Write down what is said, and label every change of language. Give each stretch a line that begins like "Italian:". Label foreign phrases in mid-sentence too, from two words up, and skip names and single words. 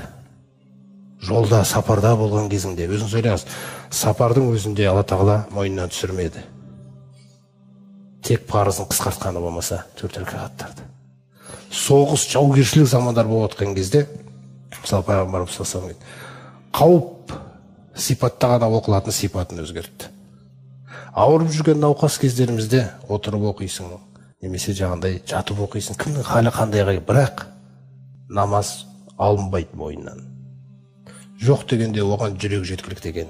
Kazakh: Жолда, сапарда болған кезіңде, өзіңіз ойлаңыз, сапардың өзінде Алла тағала мойнынан түсірмеді. Тек парызын қысқартқаны болмаса 4 рәкағаттарды. Соғыс, жаугершілік замандар болып отқан кезде, мысалы пайғамбарымыз
Arabic: صلى الله عليه وسلم,
Kazakh: қауіп сипаттағана оқылатын сипатын өзгертті. Ауырып жүрген науқас кездерімізде отырып оқисың, немесе жаңағындай жатып оқисың, кімнің халі қандай, бірақ намаз алынбайды мойнынан. Жоқ дегенде оған жүрек жеткілікті екен.